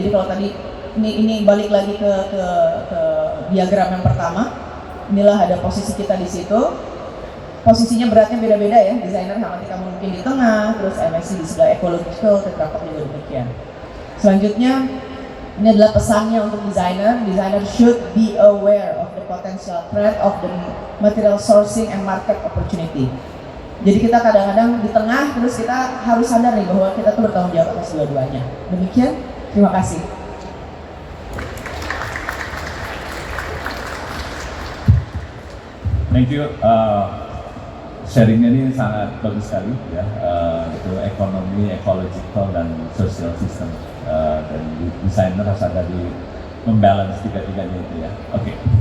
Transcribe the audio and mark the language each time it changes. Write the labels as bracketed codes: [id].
[id] Jadi kalau tadi ini balik lagi ke diagram yang pertama. Inilah ada posisi kita di situ. Posisinya beratnya beda-beda ya, desainer sama Tikamun mungkin di tengah, terus MSC di sebelah ecological, Tetra Pak juga demikian. Selanjutnya, ini adalah pesannya untuk desainer. [en] Designer should be aware of the potential threat of the material sourcing and market opportunity. [id] Jadi kita kadang-kadang di tengah, terus kita harus sadar nih bahwa kita tuh bertanggung jawab atas dua-duanya. Demikian, terima kasih. [en] Thank you. [id] Sharingnya ini sangat bagus sekali ya, itu ekonomi, ecological dan social system, dan desainer harus ada di membalance tiga-tiganya itu ya. Oke.